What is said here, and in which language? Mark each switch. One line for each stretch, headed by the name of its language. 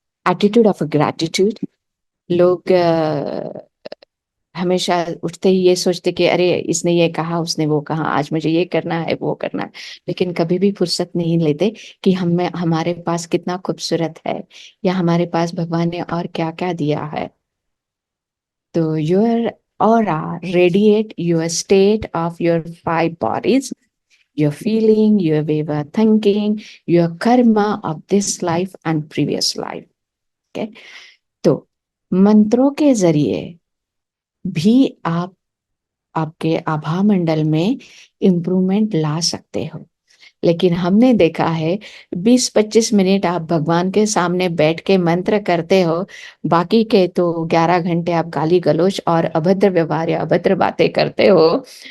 Hindi: Attitude of gratitude. लोग हमेशा उठते ही ये सोचते कि अरे इसने ये कहा, उसने वो कहा, आज मुझे ये करना है, वो करना है, लेकिन कभी भी फुर्सत नहीं लेते कि हमें, हमारे पास कितना खूबसूरत है, या हमारे पास भगवान ने और क्या क्या दिया है।
English: तो your aura radiate your state of your five bodies, your feeling, your way of thinking, your karma of this life and previous life. Okay?
Hindi: तो मंत्रों के जरिए भी आप आपके आभा मंडल में इम्प्रूवमेंट ला सकते हो। लेकिन हमने देखा है 20-25 मिनट आप भगवान के सामने बैठ के मंत्र करते हो, बाकी के तो 11 घंटे आप गाली गलौज और अभद्र व्यवहार या अभद्र बातें करते हो।